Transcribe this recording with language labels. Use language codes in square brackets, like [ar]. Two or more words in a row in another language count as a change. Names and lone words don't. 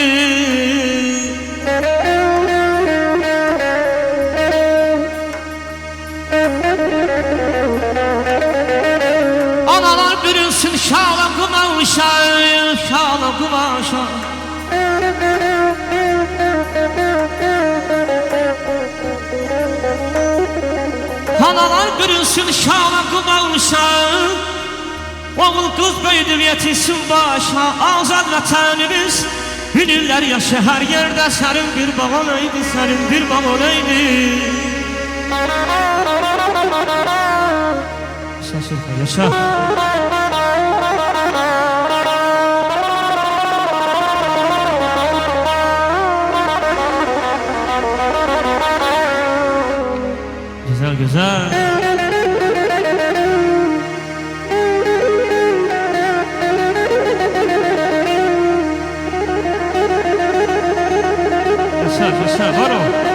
[tr] Analar bürünsün şala kumaşa, şala kumaşa. Analar bürünsün şala kumaşa, oğul kız böyüdür yetinsin başa. [az] Azad vətənimiz bilirlər yaşı hər yerdə, sərin bir bağ olaydı, sərin bir bağ olaydı. Yaşa, yaşa. [tr] Güzel güzel. [az] Yaşa, yaşa, var o.